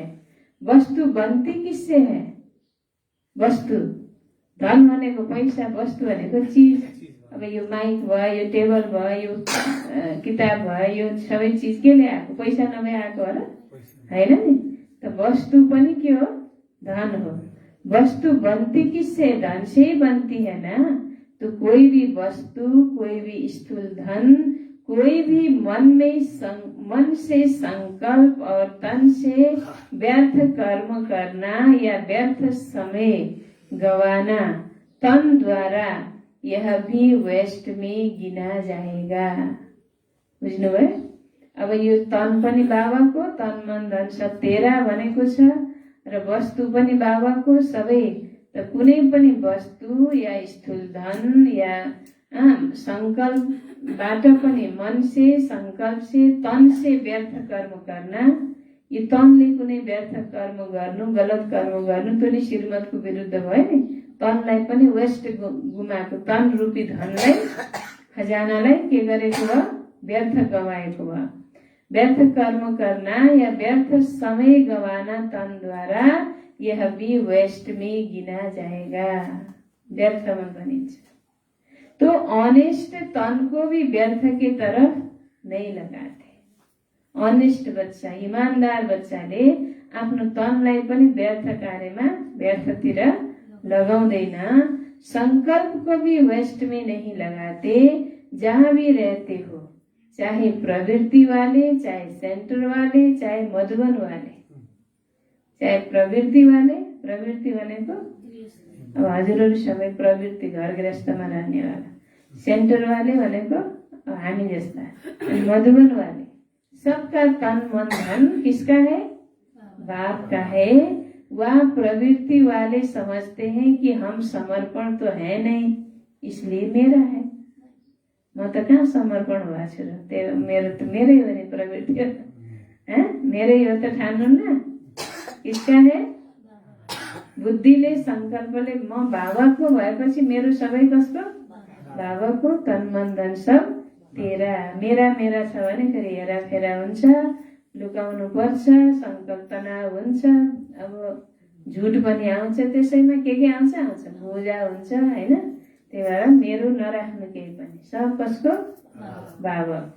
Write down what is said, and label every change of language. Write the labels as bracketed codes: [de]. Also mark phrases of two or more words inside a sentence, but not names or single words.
[hi] वस्तु बनती किससे है? [ne] वस्तु, धन भनेको पैसा, वस्तु भनेको चिज। अब यो माइक भयो, यो टेबल भयो, यो किताब भयो, यो सबै चिज केले आएको? पैसा नभए आएको होला, होइन नि? त वस्तु पनि के हो? धन हो। [hi] वस्तु बनती किससे? धन से ही बनती है ना। तो कोई भी वस्तु, कोई भी स्थूल धन, कोई भी मन से संकल्प और तन से व्यर्थ कर्म करना या व्यर्थ समय गवाना, तन द्वारा यह भी वेस्ट में गिना जाएगा। [ne] बुझ्नुभयो? अब यो तन पनि बाबाको, [hi] तन मन धन सब तेरा [ne] भनेको छ र वस्तु पनि बाबाको सबै। त कुनै पनि वस्तु या स्थूल धन या संकल्पबाट पनि, [hi] मन से, संकल्प से, तन से व्यर्थ कर्म करना। [ne] यो तनले कुनै व्यर्थ कर्म गर्नु, गलत कर्म गर्नु, त्यो नि श्रीमतको विरुद्ध भयो नि। तनलाई पनि वेस्ट गुमाएको, तन रूपी धनलाई, खजानालाई के गरेको भयो? व्यर्थ गवाएको भयो। [hi] व्यर्थ कर्म करना या व्यर्थ समय गवाना तन द्वारा यह भी वेस्ट में गिना जाएगा। [ne] व्यर्थमा भनिन्छ। [hi] तो ऑनेस्ट तन को भी व्यर्थ की तरफ नहीं लगाते। [ne] ऑनेस्ट बच्चा, ईमानदार बच्चाले आफ्नो तनलाई पनि व्यर्थ कार्यमा, व्यर्थतिर लगाउँदैन। [hi] संकल्प को भी वेस्ट में नहीं लगाते। जहाँ भी रहते हो, चाहे प्रवृत्ति वाले, चाहे सेंटर वाले, चाहे मधुबन वाले, चाहे प्रवृत्ति वाले, [ne] प्रवृत्ति भनेको अब हजुरहरू सबै प्रवृत्ति, घर गृहस्थमा रहनेवाला, [hi] सेंटर वाले [ne] भनेको हामी जस्ता, [hi] मधुबन वाले, सबका तन मन धन किसका है? बाप का है। वह प्रवृत्ति वाले समझते हैं कि हम समर्पण तो है नहीं, इसलिए मेरा है। [ne] म त कहाँ समर्पण भएको छु र? मेरो त मेरै हो नि प्रवृत्ति, मेरै हो त ठान्नुहुन्न। [hi] किसका है? [ne] बुद्धिले, संकल्पले म बाबाको भएपछि मेरो सबै कसको? [hi] बाबाको। तन मन धन सब तेरा। [ne] मेरा मेरा छ भने फेरि हेराफेरा हुन्छ, लुकाउनु पर्छ, संकल्प तनाव हुन्छ, अब झुट पनि आउँछ, त्यसैमा के आउँछ? बोझा हुन्छ, होइन? त्यही भएर मेरो नराख्नु केही पनि, सब कसको? बाबा।